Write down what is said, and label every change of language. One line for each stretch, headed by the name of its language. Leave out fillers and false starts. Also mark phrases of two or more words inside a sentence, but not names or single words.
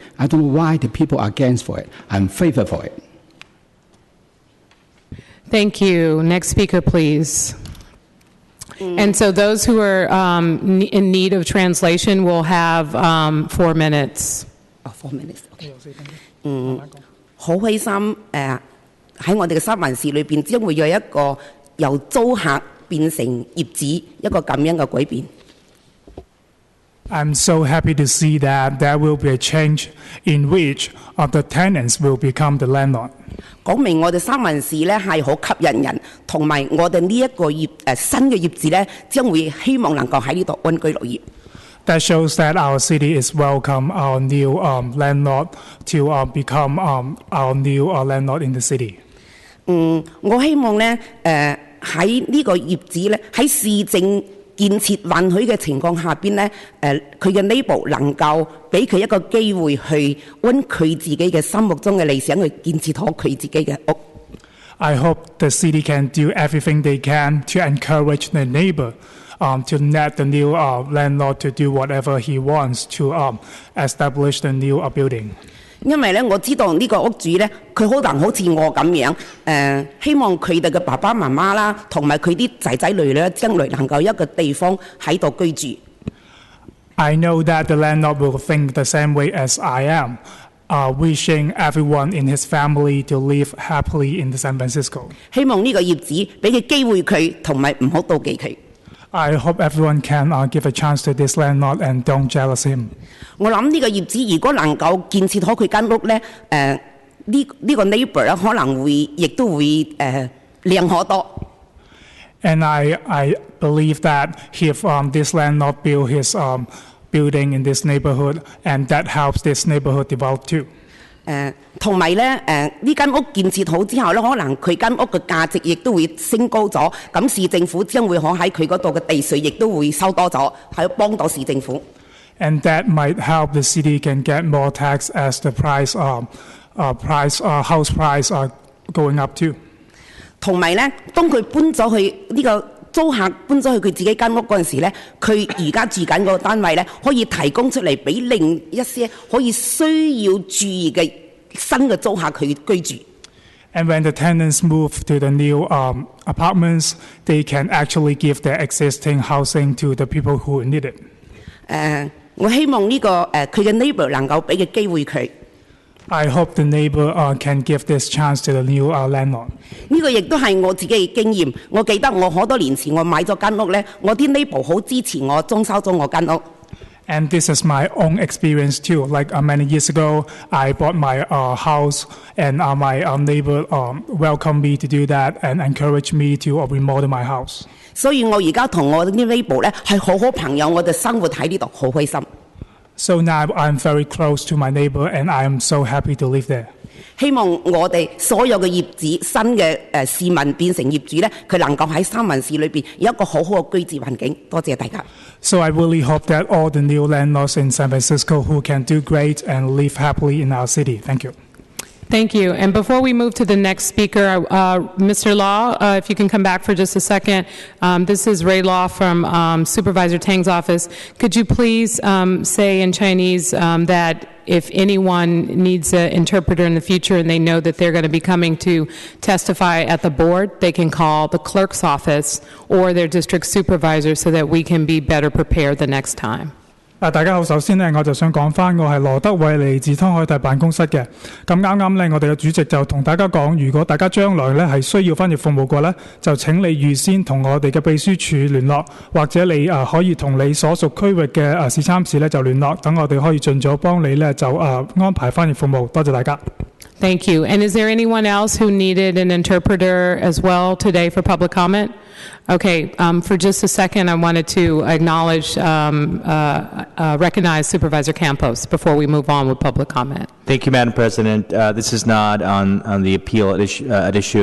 English: I don't know why the people are against for it. I'm in favor for it. Thank you. Next speaker, please. And so those who are in need of translation will have 4 minutes. 4 minutes. Okay.
Cantonese: 好開心喺我哋嘅三藩市裏邊，將會有一個由租客變成業主一個咁樣嘅改變。
English: I'm so happy to see that there will be a change in which the tenants will become the landlord.
Cantonese: 講明我哋三藩市咧係好吸引人，同埋我哋呢一個新嘅業主咧，將會希望能夠喺呢度安居樂業。
English: That shows that our city is welcome our new landlord to become our new landlord in the city.
Cantonese: 我希望咧喺呢個業主咧喺市政建設允許嘅情況下邊咧，佢嘅 neighbor 能夠俾佢一個機會去按佢自己嘅心目中嘅理想去建設好佢自己嘅屋。
English: I hope the city can do everything they can to encourage the neighbor to let the new landlord to do whatever he wants to establish the new building.
Cantonese: 因為咧，我知道呢個屋主咧，佢可能好似我咁樣，希望佢哋嘅爸爸媽媽啦，同埋佢啲仔仔女咧，將來能夠一個地方喺度居住。
English: I know that the landlord will think the same way as I am, wishing everyone in his family to live happily in San Francisco.
Cantonese: 希望呢個業主俾佢機會佢，同埋唔好妒忌佢。
English: I hope everyone can give a chance to this landlord and don't jealous him.
Cantonese: 我諗呢個業主如果能夠建設好佢間屋咧，呢個 neighbor 咧可能會亦都會靚可多。
English: And I believe that if this landlord build his building in this neighborhood, and that helps this neighborhood develop too.
Cantonese: 同埋咧，呢間屋建設好之後咧，可能佢間屋嘅價值亦都會升高咗，咁市政府將會可喺佢嗰度嘅地稅亦都會收多咗，係幫到市政府。
English: And that might help the city can get more tax as the house price are going up too.
Cantonese: 同埋咧，當佢搬咗去呢個租客搬咗去佢自己間屋嗰陣時咧，佢而家住緊嗰個單位咧，可以提供出嚟俾另一些可以需要注意嘅新嘅租客去居住。
English: And when the tenants move to the new apartments, they can actually give their existing housing to the people who need it.
Cantonese: 我希望呢個佢嘅 neighbor 能夠俾嘅機會佢。
English: I hope the neighbor can give this chance to the new landlord.
Cantonese: 呢個亦都係我自己嘅經驗。我記得我好多年前我買咗間屋咧，我啲 neighbor 好支持我裝修咗我間屋。
English: And this is my own experience too. Like many years ago, I bought my house, and my neighbor welcomed me to do that and encouraged me to remodel my house.
Cantonese: 所以我而家同我啲 neighbor 咧係好好朋友，我哋生活喺呢度好開心。
English: So now I'm very close to my neighbor, and I am so happy to live there.
Cantonese: 希望我哋所有嘅業主、新嘅市民變成業主咧，佢能夠喺三藩市裏邊有一個好好嘅居住環境。多謝大家。
English: So I really hope that all the new landlords in San Francisco who can do great and live happily in our city. Thank you. Thank you. And before we move to the next speaker, Mr. Law, if you can come back for just a second. This is Ray Law from Supervisor Tang's office. Could you please say in Chinese that if anyone needs an interpreter in the future and they know that they're going to be coming to testify at the board, they can call the clerk's office or their district supervisor so that we can be better prepared the next time.
Cantonese: 大家好，首先呢，我就想講翻，我係羅德偉嚟自湯海大辦公室嘅。咁啱啱呢，我哋嘅主席就同大家講，如果大家將來呢係需要翻譯服務嘅呢，就請你預先同我哋嘅秘書處聯絡，或者你可以同你所屬區域嘅市參事呢就聯絡，等我哋可以盡早幫你呢就安排翻譯服務。多謝大家。
English: Thank you. And is there anyone else who needed an interpreter as well today for public comment? Okay, for just a second, I wanted to acknowledge, recognize Supervisor Campos before we move on with public comment. Thank you, Madam President. This is not on the appeal at issue.